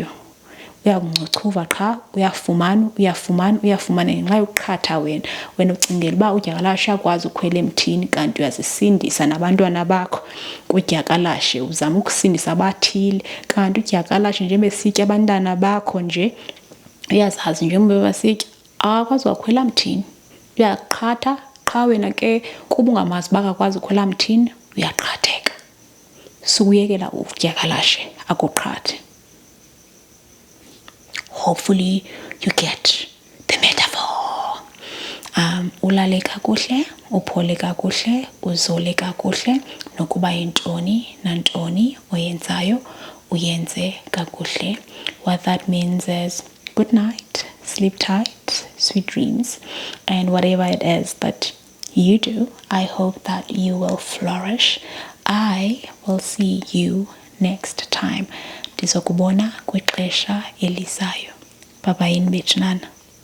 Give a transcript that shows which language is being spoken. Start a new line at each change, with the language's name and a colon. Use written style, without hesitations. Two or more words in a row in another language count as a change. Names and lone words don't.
Xhosa: Uyakungcuchuva qha, uyafumana ngenxa yokuqhatha wena ucingela uba Udyakalashe akwazi ukhwela emthini kanti uyazisindisa nabantwana bakho kuDyakalashe, uzama ukusindisa abathile kanti uDyakalashe njengoba esitya abantwana bakho nje uyazazi njengoba basitya akakwazi wakhwela mthini, uyaqhatha qha wena ke kuba ungamazi uba akakwazi ukhwela mthini uyaqhatheka. Sukuyekela Udyakalashe akuqhathe.
English: Hopefully you get the metaphor.
Xhosa: Ulale kakuhle, uphole kakuhle, uzole kakuhle, nokuba yintoni nantoni oyenzayo uyenze kakuhle.
English: What that means is good night, sleep tight, sweet dreams, and whatever it is that you do, I hope that you will flourish. I will see you next time.
Xhosa: Ndizokubona kwixesha elizayo.
English: Bye bye in Betchnana.